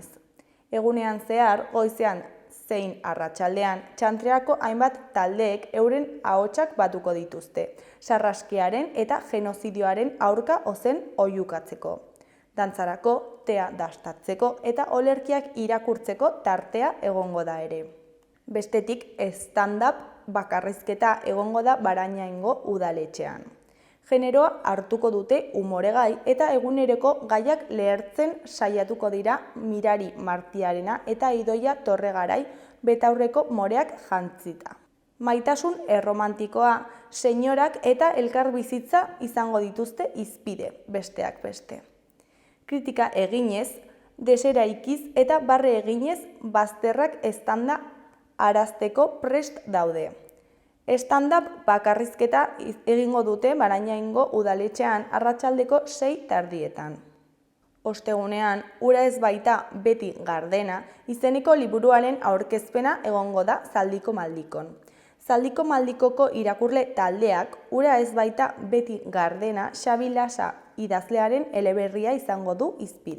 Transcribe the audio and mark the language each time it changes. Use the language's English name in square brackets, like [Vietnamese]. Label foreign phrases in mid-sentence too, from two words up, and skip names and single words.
[Basque] Egunean zehar, goizean zein arratsaldean, Txantreako hainbat taldeek euren ahotsak batuko dituzte, sarraskiaren eta genozidioaren aurka ozen oihukatzeko. Dantzarako, tea dastatzeko eta olerkiak irakurtzeko tartea egongo da ere. Bestetik, stand-up bakarrizketa egongo da Barañaingo udaletxean. Generoa hartuko dute umoregai eta eguneroko gaiak lehertzen saiatuko dira Mirari Martiarena eta Idoia Torregarai betaurreko moreak jantzita. Maitasun erromantikoa, senyorak eta elkarbizitza izango dituzte hizpide, besteak beste. Kritika eginez, deseraikiz eta barre eginez bazterrak eztanda arazteko prest daude. Stand-up bakarrizketa egingo dute Barañaingo udaletxean arratsaldeko 6:30. Ostegunean, Ura ez baita beti gardena izeneko liburuaren aurkezpena egongo da Zaldiko Maldikon. Zaldiko Maldikoko irakurle taldeak Ura ez baita beti gardena Xabi Lasa idazlearen eleberria izango du hizpide.